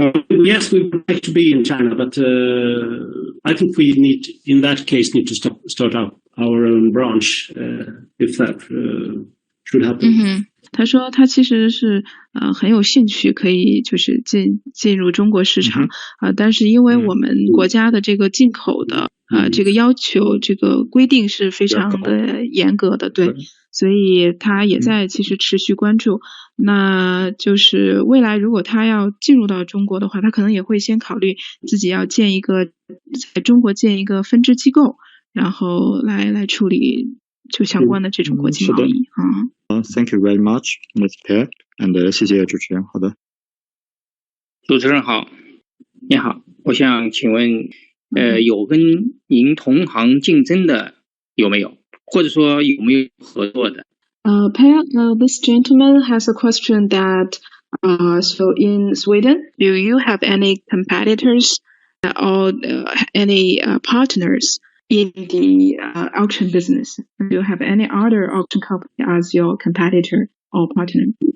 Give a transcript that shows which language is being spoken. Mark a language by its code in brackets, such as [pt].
[en] Yes, we would like to be in China, but I think we need, in that case, need to start up our own branch if that should happen. [zh] 他说他其实是很有兴趣可以就是进入中国市场但是因为我们国家的这个进口的这个要求这个规定是非常的严格的，对，所以他也在其实持续关注。那就是未来如果他要进入到中国的话，他可能也会先考虑自己要在中国建一个分支机构，然后来处理就相关的这种国际贸易 [en] Thank you very much, Ms. Pierre. [zh] And 谢谢主持人。好的，主持人好，你好，我想请问，有跟您同行竞争的有没有，或者说有没有合作的 [en] ？Pierre, this gentleman has a question that, so in Sweden, do you have any competitors or any partners in the auction business? Do you have any other auction company as your competitor or partner?